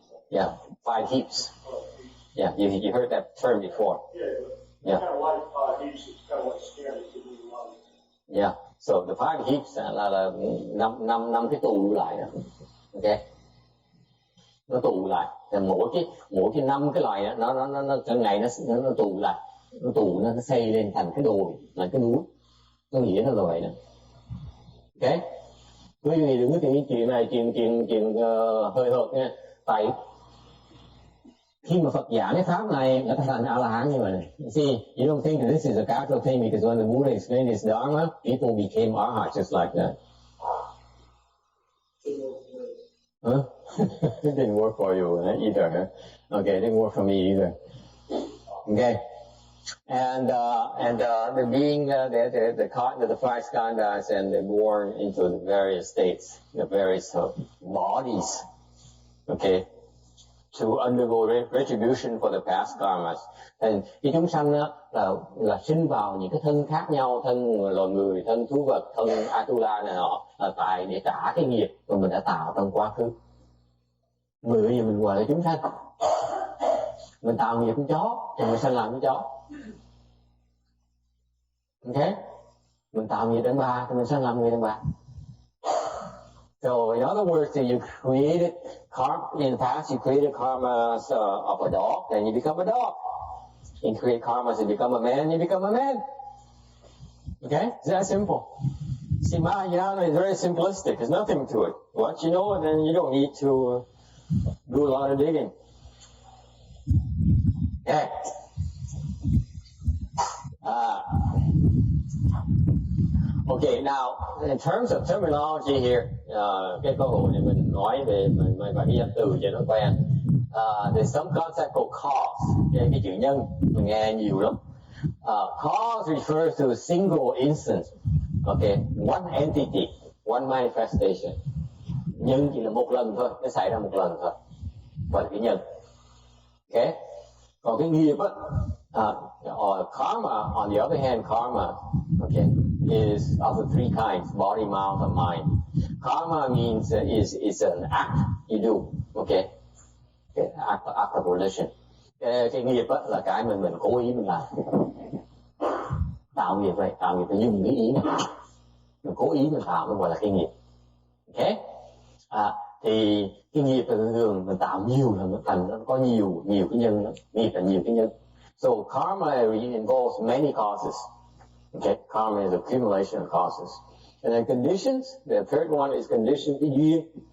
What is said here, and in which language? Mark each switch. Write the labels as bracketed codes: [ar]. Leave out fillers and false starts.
[en] Yeah, five heaps. Yeah, you heard that term before. Yeah. Kind of like five heaps. It's kind of like scanning. Yeah. So the five heaps [vi] là năm cái tụ lại đó. Okay. Nó tụ lại. Thì mỗi cái năm cái loại đó, nó trong ngày nó tụ lại, nó xây lên thành cái đồi, là cái núi. Nó nghĩa nó là vậy đó. Okay. Quý vị đừng có chuyện này chuyện hơi hợt nha. Tại khi mà Phật giảng cái pháp này là thành A-la-hán như vậy này. [en] You see, you don't think that this is a casual thing because when the Buddha explained his dharma, people became arhats just like that. Huh? It didn't work for you either, huh? Okay, it didn't work for me either. Okay. And the being the five skandhas, and they're born into the various states, the various bodies. Okay. To undergo retribution for the past karmas. [vi] Thì cái chúng sanh đó là sinh vào những cái thân khác nhau, thân loài người, thân thú vật, thân Atula này nọ, là tại để trả cái nghiệp mà mình đã tạo trong quá khứ. Người bây giờ mình gọi là chúng sanh. Mình tạo nghiệp con chó thì mình sanh làm con chó. Ok? Mình tạo nghiệp đàn bà thì mình sanh làm người đàn bà. [en] So in other words, you created in the past, you created karmas of a dog, then you become a dog. You create karmas, you become a man, you become a man. Okay? It's that simple. See, Mahayana is very simplistic. There's nothing to it. Once you know it, then you don't need to do a lot of digging. Okay. [vi] Okay, [en] now in terms of terminology here, [vi] cái câu hỏi này mình nói về mình cái danh từ cho nó quen. [en] There's some concept called cause. [vi] Cái chữ nhân mình nghe nhiều lắm. [en] Cause refers to a single instance. Okay, one entity, one manifestation. [vi] Nhân chỉ là một lần thôi, nó xảy ra một lần thôi. Gọi là cái nhân. Okay. Còn cái nghiệp á, [en] or karma, on the other hand, karma, okay, is of the three kinds: body, mouth, and mind. Karma means is an act you do, okay, act of volition. [vi] Cái nghiệp á là cái mình cố ý mình làm. Tạo nghiệp vậy, tạo nghiệp phải dùng cái ý mình cố ý mình tạo, nó gọi là cái nghiệp. Okay. Thì cái nghiệp là thường mình tạo nhiều là nó thành, nó có nhiều cái nhân đó. Nghiệp là nhiều cái nhân. [en] So karma involves many causes. Okay, karma is accumulation of causes. And then conditions, the third one is condition, [vi] cái duyên.